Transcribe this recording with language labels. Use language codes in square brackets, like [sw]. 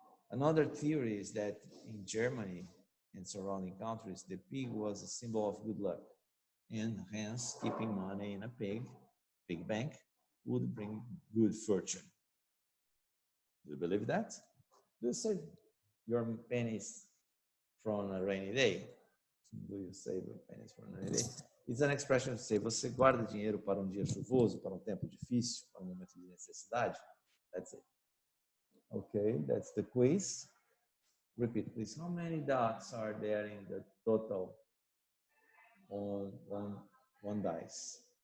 [en] Another theory is that in Germany and surrounding countries, the pig was a symbol of good luck, and hence keeping money in a pig bank, would bring good fortune. Do you believe that? Do you save your pennies from a rainy day? Do you save your pennies from a rainy day? It's an expression to say, [pt] você guarda dinheiro para um dia chuvoso, para um tempo difícil, para um momento de necessidade? [en] That's it. Okay, that's the quiz. Repeat, please. How many dots are there in the total on one dice?